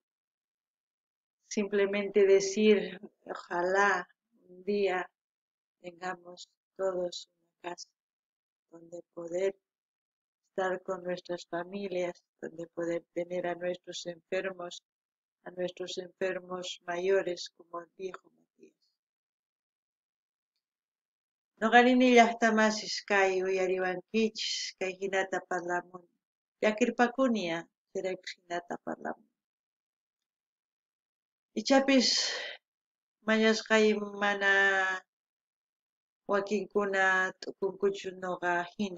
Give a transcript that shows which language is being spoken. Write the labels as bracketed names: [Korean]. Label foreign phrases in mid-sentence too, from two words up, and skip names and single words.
[Spanish] Simplemente decir, ojalá un día tengamos todos una casa donde poder estar con nuestras familias, donde poder tener a nuestros enfermos mayores como el viejo Matías. [Quechua] Noqanini llaqtamasis kay uyariwankichis kay hinata parlamuni. Llakirpakuni chiraykus hinata parlamuni. Ichapis mañasqay mana wakinkuna t'ukunkuchu noqa hina.